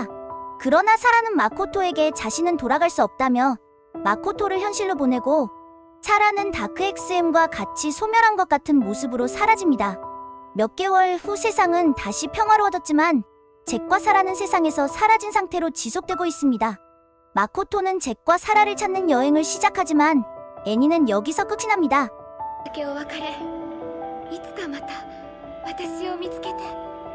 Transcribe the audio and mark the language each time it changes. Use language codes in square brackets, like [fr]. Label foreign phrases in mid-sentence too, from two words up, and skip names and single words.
[ko] 그러나 사라는 마코토에게 자신은 돌아갈 수 없다며 마코토를 현실로 보내고 사라는 다크 XM과 같이 소멸한 것 같은 모습으로 사라집니다. 몇 개월 후 세상은 다시 평화로워졌지만 잭과 사라는 세상에서 사라진 상태로 지속되고 있습니다. 마코토는 잭과 사라를 찾는 여행을 시작하지만 애니는 여기서 끝이 납니다. [ja] だけお別れいつかまた私を見つけて